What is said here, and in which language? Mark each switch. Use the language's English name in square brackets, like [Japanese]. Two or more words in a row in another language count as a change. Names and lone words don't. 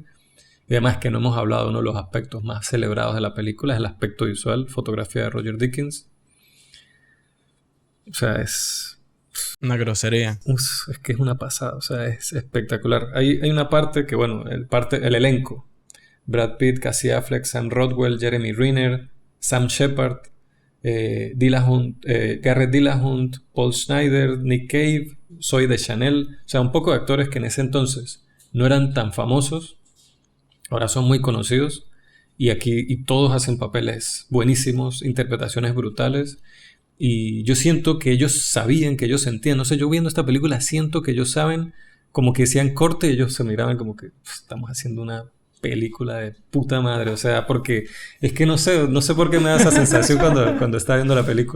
[Spanish] Y además que no hemos hablado de uno de los aspectos más celebrados de la película, es el aspecto visual, fotografía de Roger Dickens. O sea, es una grosería. Es que es una pasada, o sea, es espectacular. Hay una parte que, bueno, el elenco. Brad Pitt, Casey Affleck, Sam Rockwell, Jeremy Renner, Sam Shepard, Garrett Dillahunt, Paul Schneider, Nick Cave, Zoe Deschanel. O sea, un poco de actores que en ese entonces no eran tan famosos, ahora son muy conocidos. Y todos hacen papeles buenísimos, interpretaciones brutales. Y yo siento que ellos sabían, que ellos sentían. No sé, yo viendo esta película siento que ellos saben, como que decían corte y ellos se miraban como que estamos haciendo una película de puta madre, o sea, porque es que no sé por qué me da esa sensación cuando estaba viendo la película.